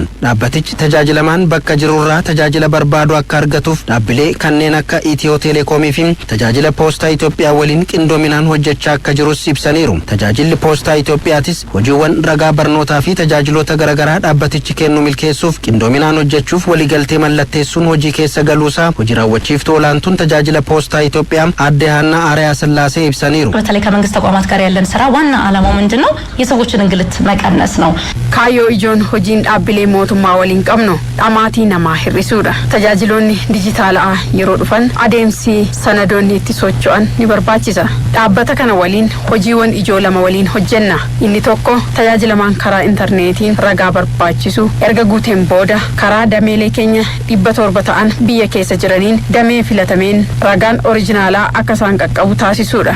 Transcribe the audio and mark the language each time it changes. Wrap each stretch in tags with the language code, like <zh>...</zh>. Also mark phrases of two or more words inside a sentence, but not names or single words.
<om>Dhaabbatichi tajaajilamaan bakka jirurraa tajaajila barbaadu akka argatuuf dhaabbilee kanneen akka Itiyoo Teleekoomii fi tajaajila Poostaa Itoophiyaa waliin qindoominaan hojjechaa akka jirus ibsaniiru. Tajaajilli Poostaa Itoophiyaatis hojiiwwan ragaa barnootaa fi tajaajiloota garaagaraa dhaabbatichi kennu milkeessuuf qindoominaan hojjechuuf waliigaltee mallatteessuun hojii keessa galuusaa hojii raawwachiiftuu olaantuun tajaajila Poostaa Itoophiyaa Aadde Haannaa Aariyaa Sillaasee ibsaniiru.</om> <am>በተለይ ከመንግስት ተቋማት ጋር ያለን ስራ ዋና ዓላማው ምንድነው? የሰዎችን እንግልት መቀነስ ነው።</am> <om>kaayyoo ijoon hojiin dhaabbilee mootummaa waliin qabnu dadhabbii namaa hir'isuudha. Tajaajiloonni dijitaalaa yeroo dhufan adeemsi sanadoonni itti socho'an ni barbaachisa. Dhaabbata kana waliin hojiiwwan ijoo lama waliin hojjenna. Inni tokko tajaajilamaan karaa intarneetiin ragaa barbaachisu erga guuteen booda karaa dameelee keenya 700 ta'an biyya keessa jiraniin damee filatameen ragaan orijinaalaa akka isaan qaqqabu taasisuudha.</om>